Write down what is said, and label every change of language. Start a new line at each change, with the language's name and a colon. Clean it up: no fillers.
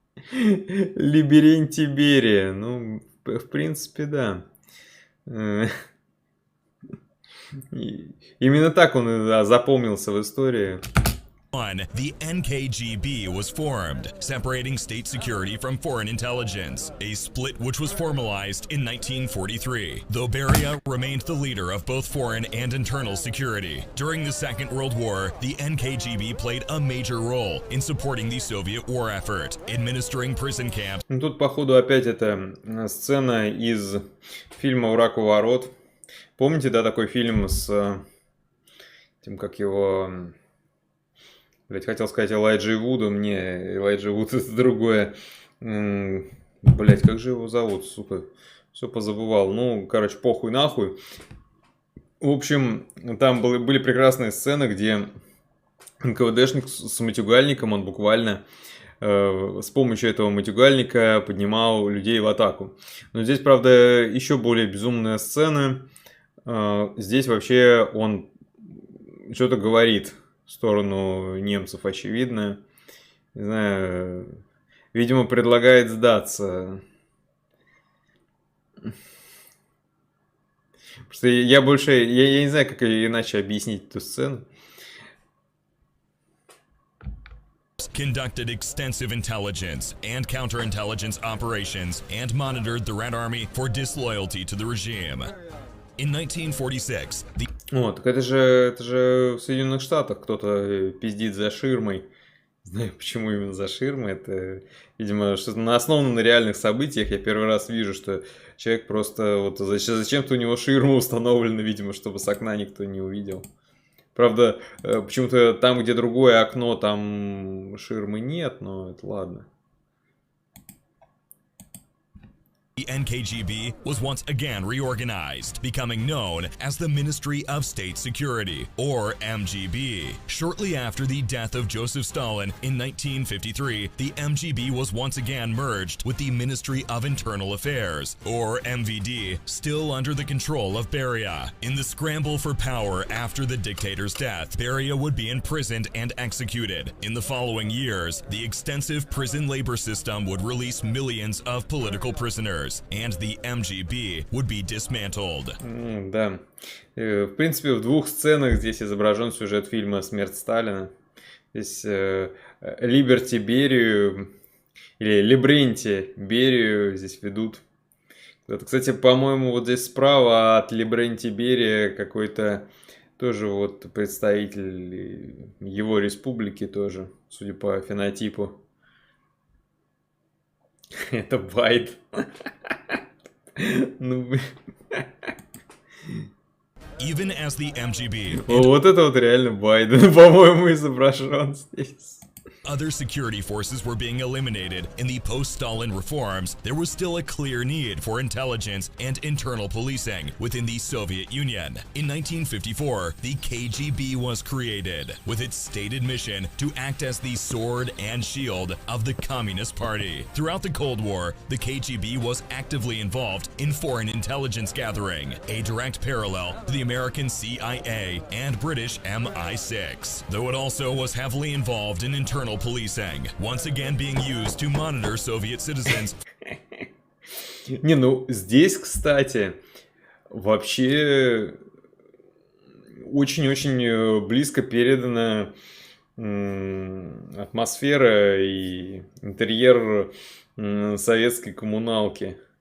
Russian: Либерентий Берия. Ну, в принципе, да. Именно так он запомнился в истории.
English: The NKGB was formed, separating state security from foreign intelligence, a split which was formalized in 1943, though Beria remained the leader of both foreign and internal security. During the Second World War, the NKGB played a major role in supporting the Soviet war effort, administering prison camps.
Russian: Тут, походу, опять эта сцена из фильма «Враг у ворот». Помните, да, такой фильм с тем, как его... Блять, хотел сказать Элайджей Вудом. Не, Элайджей Вуд это другое. Блять, как же его зовут, сука? Все позабывал. Ну, короче, похуй нахуй. В общем, там были прекрасные сцены, где НКВДшник с матюгальником, он буквально с помощью этого матюгальника поднимал людей в атаку. Но здесь, правда, еще более безумная сцена. Здесь вообще он что-то говорит в сторону немцев, очевидно. Не знаю, видимо, предлагает сдаться. Просто я не знаю, как иначе объяснить эту сцену.
English: Conducted extensive intelligence and counterintelligence operations and monitored the Red Army for disloyalty to the regime. In 1946,
Russian: Вот, так это же в Соединенных Штатах кто-то пиздит за ширмой. знаю, почему именно за ширмы. Это, видимо, что-то основано на реальных событиях. Я первый раз вижу, что человек просто вот зачем-то у него ширма установлена, видимо, чтобы с окна никто не увидел. Правда, почему-то там, где другое окно, там ширмы нет, но это ладно.
English: The NKGB was once again reorganized, becoming known as the Ministry of State Security, or MGB. Shortly after the death of Joseph Stalin in 1953, the MGB was once again merged with the Ministry of Internal Affairs, or MVD, still under the control of Beria. In the scramble for power after the dictator's death, Beria would be imprisoned and executed. In the following years, the extensive prison labor system would release millions of political prisoners, and the MGB would be dismantled.
Russian: Да. В принципе, в двух сценах здесь изображен сюжет фильма «Смерть Сталина». Здесь Либерти Берию, или Либренти Берию здесь ведут. Кстати, по-моему, вот здесь справа от Либренти Берия какой-то тоже вот представитель его республики тоже, судя по фенотипу. Это Байт. Ну,
English: Even as the MGB
Russian: вот это вот реально Байден, по-моему, изображен здесь.
English: other security forces were being eliminated in the post-Stalin reforms, there was still a clear need for intelligence and internal policing within the Soviet Union. In 1954, the KGB was created, with its stated mission to act as the sword and shield of the Communist Party. Throughout the Cold War, the KGB was actively involved in foreign intelligence gathering, a direct parallel to the American CIA and British MI6, though it also was heavily involved in internal policing, once again being used to monitor Soviet citizens.
Russian: Не, ну здесь, кстати, вообще очень-очень близко передана атмосфера и интерьер советской коммуналки.